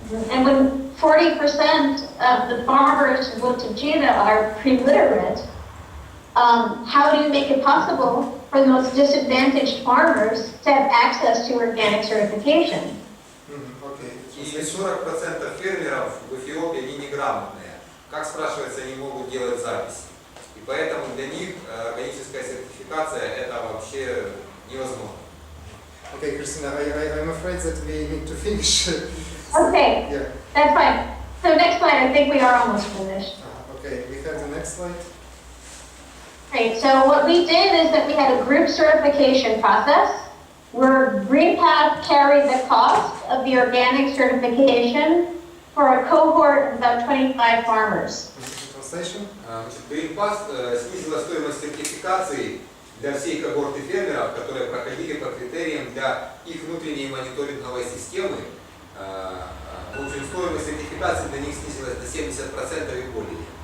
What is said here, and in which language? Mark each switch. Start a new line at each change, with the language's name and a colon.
English: And when 40% of the farmers in Buttigieg are pre-literate, how do you make it possible for the most disadvantaged farmers to have access to organic certification? Okay.
Russian: И 40% фермеров в Эфиопии, они неграмотные. Как, спрашивается, они могут делать записи? И поэтому для них органическая сертификация это вообще невозможно.
English: Okay, Christina, I'm afraid that we need to finish. Okay, Yeah. that's fine. So next slide, I think we are almost finished. Okay, we have the next slide. Great, so what we did is that we had a group certification process where GreenPath carried the cost of the organic certification for a cohort of about 25 farmers. Translation.
Russian: GreenPath снизила стоимость сертификации для всей когорты фермеров, которые проходили по критериям для их внутренней мониторинговой системы. В общем, стоимость сертификации для них снизилась на 70% и более.